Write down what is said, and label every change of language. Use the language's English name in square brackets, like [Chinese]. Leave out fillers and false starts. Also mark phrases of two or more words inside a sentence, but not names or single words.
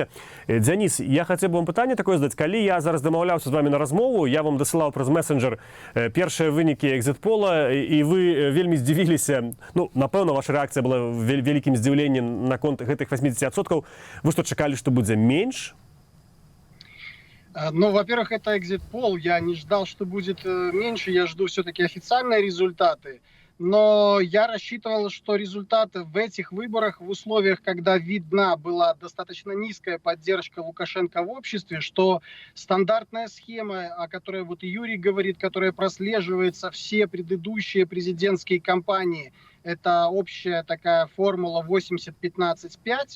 [Belarusian] Дзяніс, я хацеў бы вам пытанне такое задаць. Калі я зараз дамаўляўся з вами на размову, я вам дасылаў праз месенджер першыя вынікі экзіт-пола, і вы вельмі здзівіліся. Ну, напэўна, ваша рэакцыя была вялікім здзіўленнем наконт гэтых 80%. Вы што, чакалі, што будзе менш? Ну, [Russian] во-первых, это экзит-пол. Я не ждал, что будет меньше. Я жду все-таки официальные результаты. Но я рассчитывал, что результаты в этих выборах, в условиях, когда видна была достаточно низкая поддержка Лукашенко в обществе, что стандартная схема, о которой вот и Юрий говорит, которая прослеживается все предыдущие президентские кампании, это общая такая формула 80-15-5.